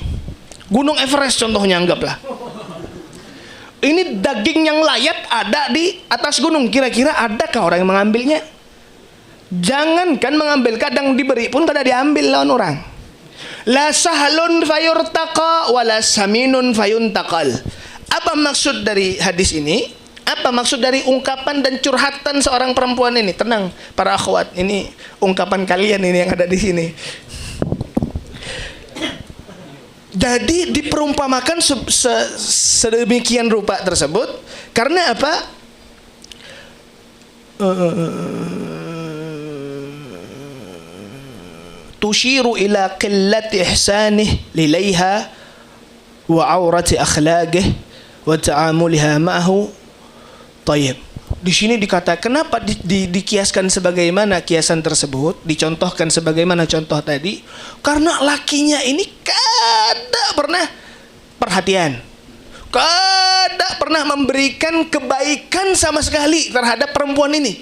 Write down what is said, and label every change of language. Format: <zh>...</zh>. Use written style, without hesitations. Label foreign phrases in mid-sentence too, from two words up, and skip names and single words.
<id>Gunung Everest contohnya, anggaplah. Ini daging yang layat ada di atas gunung. Kira-kira adakah orang yang mengambilnya? Jangankan mengambil, kadang diberi pun kada diambil lawan orang.</id> <ar>لا سهل فيرتقى ولا سمين فينتقل.</ar> <id>Apa maksud dari hadis ini? Apa maksud dari ungkapan dan curhatan seorang perempuan ini? Tenang para akhwat, ini ungkapan kalian ini yang ada di sini. Jadi diperumpamakan sedemikian rupa tersebut karena apa?</id> <ar>تشير إلى قلة إحسانه إليها وعورة أخلاقه وتعاملها معه.</ar> <id>Tayyib. Di sini dikatakan kenapa dikiaskan sebagaimana kiasan tersebut, dicontohkan sebagaimana contoh tadi, karena lakinya ini kada pernah perhatian, kada pernah memberikan kebaikan sama sekali terhadap perempuan ini.</id>